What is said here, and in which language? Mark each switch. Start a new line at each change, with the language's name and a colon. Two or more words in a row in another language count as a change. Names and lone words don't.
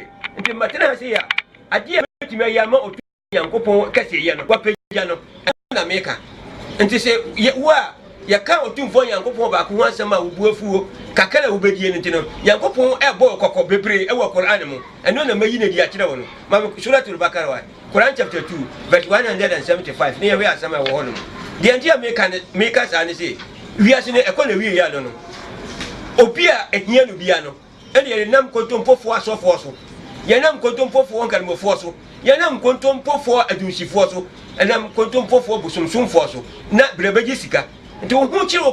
Akan: nti matena sɛ ya ade a betumi ayɛ ma otu Nyankopɔn kɛse ye no wapagya no na meka nti sɛ wo a yɛka otumfo Nyankopɔn ba ko ho asɛm a wobu afuo kakara wo bedie no nti no Nyankopɔn ɛbɔ kokɔ bebre ɛwɔ Quran mu ɛno na mayi na di akyerɛ wo no ma suratul Bakara wa Quran
English: chapter 2 verse 175
Akan: ne yɛ asɛm a wɔ hɔ no de ntia meka saa ne sɛ wiase no ɛkɔ na wie ya no obi a ehia no bia no ɛne yɛ nam kontompofoɔ asɔfoɔ so yɛnam kontompofoɔ nkarmofoɔ so yɛnam kontompofoɔ adunsifoɔ so ɛnam kontompofoɔ busumsumfoɔ so na brɛbɛgye sika nti wo hu kyerɛ wo